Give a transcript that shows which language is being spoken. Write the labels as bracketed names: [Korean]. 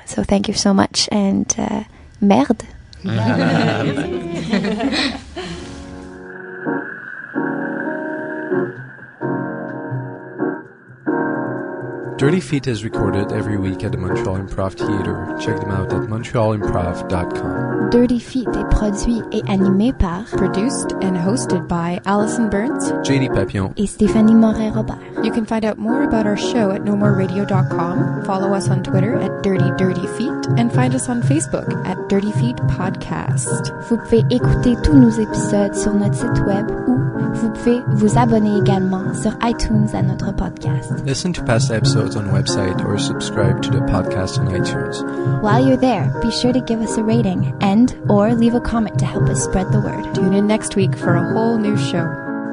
[English] So thank you so much, and merde. Dirty Feet is recorded every week at the Montreal Improv Theatre. Check them out at montrealimprov.com. [French] Dirty Feet est produit et animé par, [English] produced and hosted by Allison Burns, JD Papillon, [French] et Stéphanie Morin-Robert. [English] You can find out more about our show at nomoreradio.com, follow us on Twitter at Dirty Feet, and find us on Facebook at Dirty Feet Podcast. [French] Vous pouvez écouter tous nos épisodes sur notre site web ou vous pouvez vous abonner également sur iTunes à notre podcast. [English] Listen to past episodes on the website or subscribe to the podcast on iTunes. While you're there, be sure to give us a rating and or leave a comment to help us spread the word. Tune in next week for a whole new show.